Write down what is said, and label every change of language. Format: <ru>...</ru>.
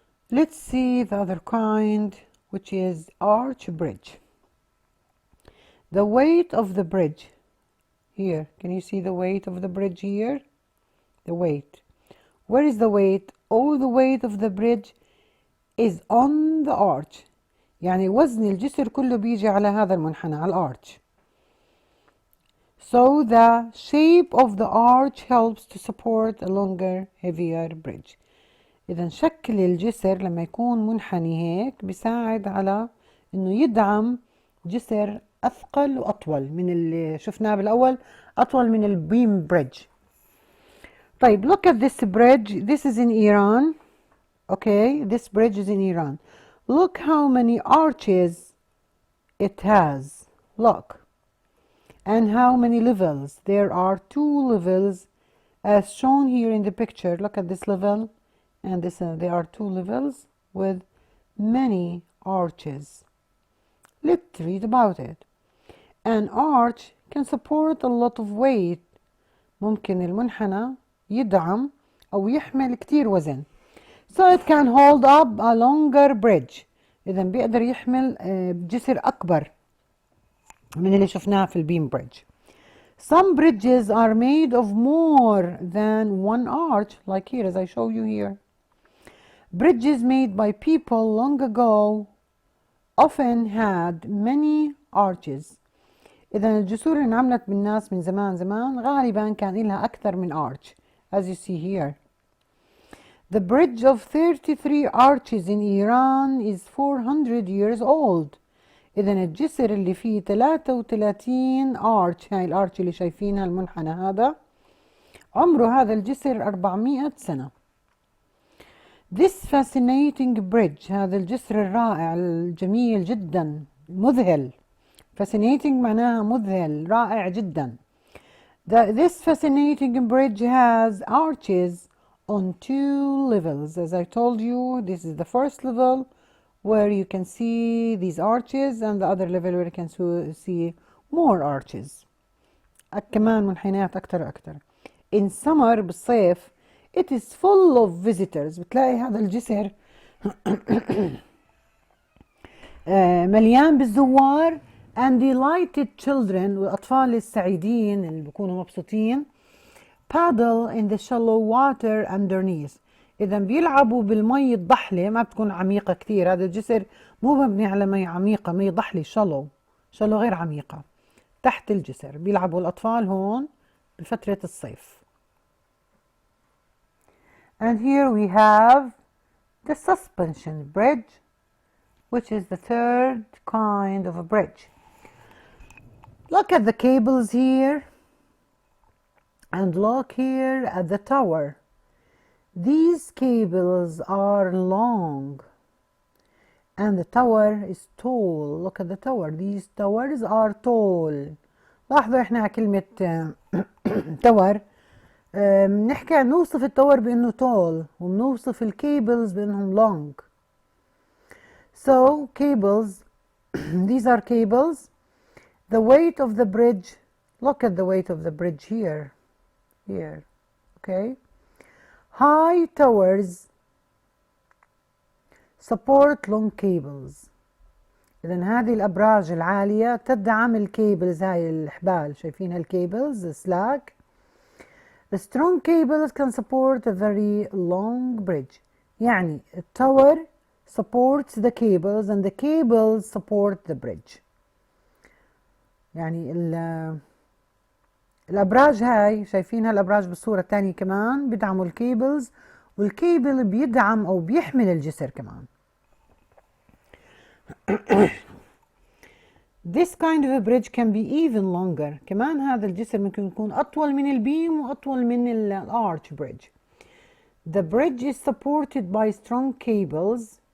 <en>Let's see the other kind, which is arch bridge. The weight of the bridge here. Can you see the weight of the bridge here? The weight. Where is the weight? All the weight of the bridge is on the arch.</en> <ar>يعني وزن الجسر كله بيجي على هذا المنحنى، على الارch.</ar> <en>So the shape of the arch helps to support a longer, heavier bridge.</en> <ar>إذا شكل الجسر لما يكون منحني هيك بيساعد على إنه يدعم جسر أثقل وأطول من اللي شفناه بالأول، أطول من البيم بريدج.</ar> <en>طيب look at this bridge. This is in Iran. Okay, this bridge is in Iran. Look how many arches it has. Look. And how many levels? There are 2 levels as shown here in the picture. Look at this level and this. There are 2 levels with many arches. Let's read about it. An arch can support a lot of weight.</en> <ar>ممكن المنحنى يدعم أو يحمل كتير وزن.</ar> <en>So it can hold up a longer bridge.</en> <ar>إذا بيقدر يحمل جسر أكبر من اللي شفناه في البيم بريدج.</ar> <en>Some bridges are made of more than one arch, like here as I show you here. Bridges made by people long ago often had many arches.</en> <ar>إذا الجسور اللي انعملت بالناس من زمان غالبا كان لها أكثر من arch,</ar> <en>as you see here. The bridge of 33 arches in Iran is 400 years old.</en> <ar>إذا الجسر اللي فيه 33 arch، هاي الارش اللي شايفينها المنحنى هذا، عمره هذا الجسر 400 سنة.</ar> <en>This fascinating bridge،</en> <ar>هذا الجسر الرائع الجميل جدا، مذهل. Fascinating معناها مذهل، رائع جدا.</ar> <en>This fascinating bridge has arches on 2 levels. As I told you, this is the first level where you can see these arches, and the other level where you can see more arches.</en> <ar>كمان منحنيات أكتر وأكتر.</ar> <en>In summer</en> <ar>بالصيف</ar> <en>it is full of visitors.</en> <ar>بتلاقي هذا الجسر مليان بالزوار</ar> <en>and delighted children،</en> <ar>والأطفال السعيدين اللي بيكونوا مبسوطين</ar> <en>paddle in the shallow water underneath.</en> <ar>إذا بيلعبوا بالمي الضحلة، ما بتكون عميقة كتير. هذا الجسر مو مبني على مي عميقة، مي ضحلة shallow غير عميقة. تحت الجسر بيلعبوا الأطفال هون بفترة الصيف.</ar> <en>And here we have the suspension bridge, which is the third kind of a bridge. Look at the cables here and look here at the tower. These cables are long and the tower is tall. Look at the tower. These towers are tall.</en> <ar>لاحظوا احنا على كلمة tower بنحكي نوصف التاور بانه tall وبنوصف الكيبلز بانهم long.</ar> <en>So cables, these are cables. The weight of the bridge, look at the weight of the bridge here, okay? High towers support long cables.</en> <ar>إذن هذه الأبراج العالية تدعم الكيبلز، هاي الحبال شايفين هالكيبلز slack.</ar> <en>The strong cables can support a very long bridge.</en> <ar>يعني التاور</ar> <en>supports the cables and the cables support the bridge.</en> <ar>يعني الأبراج هاي شايفينها الأبراج بالصورة الثانية كمان بيدعموا الكيبلز، والكيبل بيدعم أو بيحمل الجسر كمان.</ar> <en>This kind of a bridge can be even longer.</en> <ar>كمان هذا الجسر ممكن يكون أطول من البيم وأطول من الارch bridge.</ar> <en>The bridge is supported by strong cables.</en>